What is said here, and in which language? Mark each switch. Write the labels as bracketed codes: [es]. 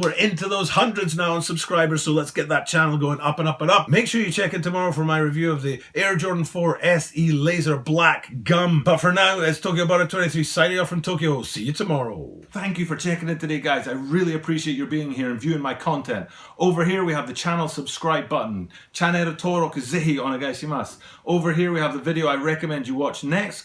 [en] We're into those hundreds now on subscribers, so let's get that channel going up and up and up. Make sure you check in tomorrow for my review of the Air Jordan 4 SE Laser Black Gum. But for now, it's Tokyo Butter 23 signing off from Tokyo. See you tomorrow. Thank you for checking in today, guys. I really appreciate your being here and viewing my content. Over here, we have the channel subscribe button. [ja] Channel登録ぜひお願いします. [en] Over here, we have the video I recommend you watch next.